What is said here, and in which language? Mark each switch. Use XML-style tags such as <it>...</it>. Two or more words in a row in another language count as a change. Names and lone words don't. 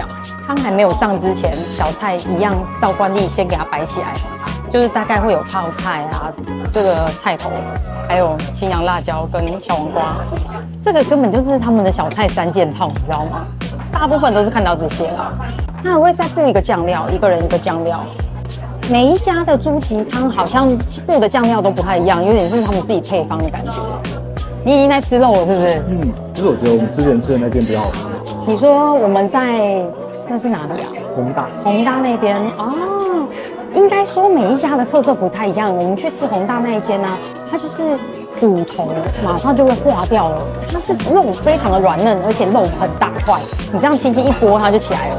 <zh>湯還沒有上之前，小菜一樣照慣例先給它擺起來，就是大概會有泡菜啊，這個菜頭，還有青陽辣椒跟小黃瓜。這個根本就是他們的小菜3件套，你知道嗎？大部分都是看到這些啦。那還會再附一個醬料，1個人1個醬料。每一家的豬蹄湯好像附的醬料都不太一樣，有點是他們自己配方的感覺。你已經在吃肉了，是不是？其實我覺得我們之前吃的那間比較好吃。你說我們在那是哪裡啊？弘大那邊哦。應該說每一家的特色不太一樣。我們去吃弘大那一間呢，它就是骨頭馬上就會化掉了，它是肉非常的軟嫩，而且肉很大塊，你這樣輕輕一撥它就起來了。</zh>